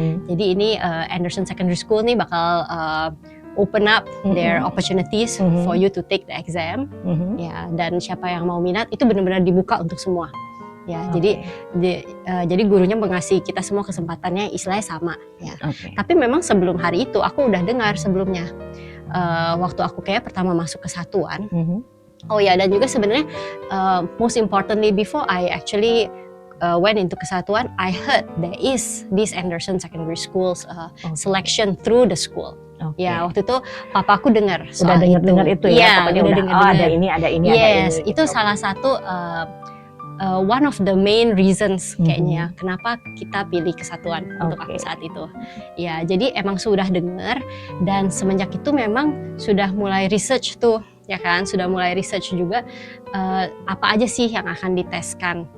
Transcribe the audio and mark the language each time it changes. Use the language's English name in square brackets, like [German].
[Indonesian] Jadi ini [English] Anderson Secondary School [Indonesian] nih bakal [English] open up their opportunities for you to take the exam. [Indonesian] Ya, dan siapa yang mau minat itu benar-benar dibuka untuk semua. Ya, jadi gurunya mengasih kita semua kesempatannya istilahnya sama ya. Tapi memang sebelum hari itu aku udah dengar sebelumnya waktu aku kayak pertama masuk kesatuan. Oh ya, dan juga sebenarnya [English] most importantly before I actually went into kesatuan, I heard there is this Anderson Secondary School's selection through the school. [Indonesian] Ya, waktu itu papaku dengar soal dengar itu ya, pokoknya udah dengar, ada ini, ada ini. Yes, itu salah satu [English] one of the main reasons [Indonesian] kayaknya kenapa kita pilih kesatuan untuk aku saat itu. Ya, jadi emang sudah dengar, dan semenjak itu memang sudah mulai research tuh, ya kan, sudah mulai research juga apa aja sih yang akan diteskan.